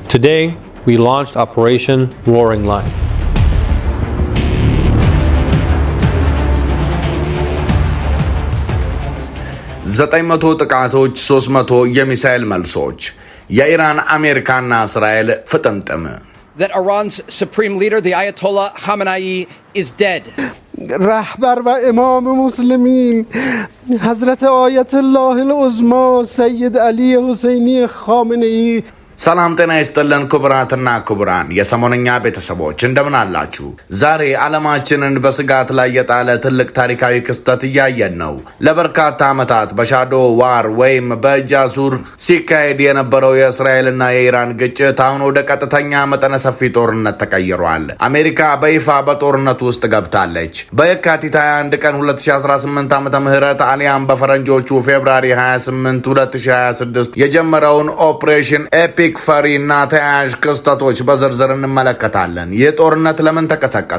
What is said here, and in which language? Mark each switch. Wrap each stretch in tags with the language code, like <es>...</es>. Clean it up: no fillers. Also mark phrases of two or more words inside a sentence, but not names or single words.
<en>Today, we launched Operation Roaring Lion.</en> <am>ዘጠኝመቶ ጥቃቶች 300 የሚሳኤል መልሶች የኢራን አሜሪካና እስራኤል ፍጥምጥም</am> <en>That Iran's supreme leader the Ayatollah Khamenei is dead.</en> <fa>رهبر و امام مسلمین حضرت آیت الله العظما سید علی حسینی خامنه‌ای</fa> <am>ሰላም ጤና ይስጥልን ክቡራትና ክቡራን የሰሞነኛ ቤተሰቦች እንደምን አላችሁ? ዛሬ ዓለማችንን በስጋት ላይ የጣለ ትልቅ ታሪካዊ ክስተት እያየን ነው። ለበርካታ ዓመታት በሻዶ ዋር ወይም በእጅ አዙር ሲካሄድ የነበረው የእስራኤልና የኢራን ግጭት አሁን ወደ ቀጥተኛ መጠነ ሰፊ ጦርነት ተቀይሯል። አሜሪካ በይፋ በጦርነቱ ውስጥ ገብታለች። በየካቲት 21 ቀን 2018 ዓመተ ምህረት አሊያም በፈረንጆቹ ፌብሩዋሪ 28 2026 የጀመረውን ኦፕሬሽን ኤፒክ ፈሪና ተያያዥ ክስተቶች በዝርዝር እንመለከታለን። ይህ ጦርነት ለምን ተቀሰቀሰ?</am>